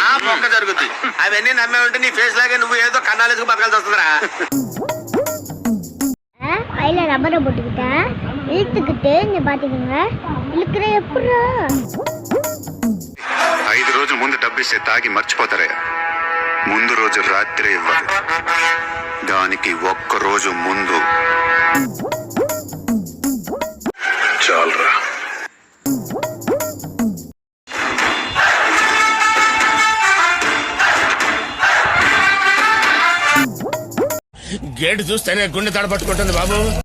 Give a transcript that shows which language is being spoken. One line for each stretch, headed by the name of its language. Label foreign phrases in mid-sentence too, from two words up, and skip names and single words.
Telugu: మొక్క జరుగుద్ది. అవన్నీ నమ్మే ఉంటే నీ ఫేస్ లాగే నువ్వు ఏదో కన్నాలేసుకు బతకాల్సి వస్తుందిరా.
Tamil: கையில ரப்பரை போட்டுக்கிட்டா இழுத்துக்கிட்டு நீ பாத்தீங்க இழுக்கிற எப்படா
Telugu: 5 రోజుల ముందు డబ్బిస్తే తాగి మర్చిపోతారే, ముందు రోజు రాత్రి ఇవ్వాలి. దానికి 1 రోజు ముందు చాలరా. గేటు చూస్తేనే గుండె తడపట్టుకుంటుంది బాబు.